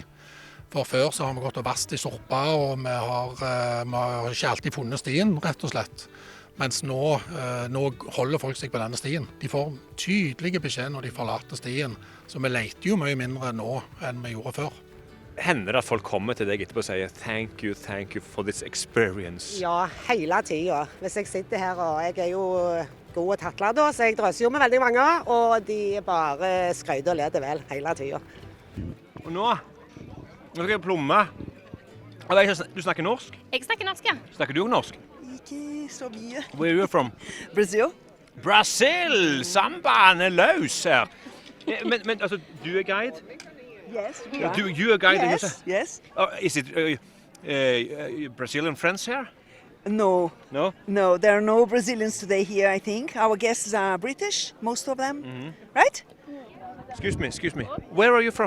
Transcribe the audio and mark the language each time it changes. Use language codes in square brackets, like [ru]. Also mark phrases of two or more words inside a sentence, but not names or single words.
[no] For før så har vi gått og vasket i sorpa, og vi har ikke alltid funnet stien, rett og slett. Mens nå holder folk seg på denne stien. De får tydelige beskjed når de forlater stien, så vi leter jo mye mindre nå enn vi gjorde før. Hender det at folk kommer til deg etterpå og sier [en] thank you for this experience? [no] Ja, hele tiden. Hvis jeg sitter her, og jeg er jo god og tattler da, så jeg drøser jo med veldig mange, og de bare skrøyder og leder vel hele tiden. Og nå skal jeg plomme. Du snakker norsk? Jeg snakker norsk, ja. Snakker du også norsk? Ikke så mye. [en] Where are you from? Brazil. Brazil! [no] Sambaen er løs her. Men altså, du er guide? [en] Yes, we are. You are guide? Yes. Is it Brazilian friends here? No. No? No, there are no Brazilians today here, I think. Our guests are British, most of them. Right? Excuse me. Where are you from?